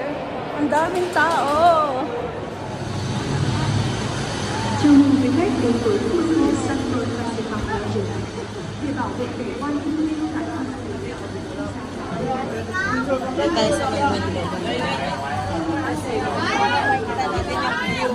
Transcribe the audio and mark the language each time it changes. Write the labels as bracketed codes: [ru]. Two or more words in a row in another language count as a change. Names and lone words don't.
[tl] Ang daming tao. [vi] 祝愿quý khách đến với khu du lịch Sun World Festival Hà Nội để bảo vệ cảnh quan thiên nhiên tại khu [tl] Yan tayo sa may window. Kita natin yung view.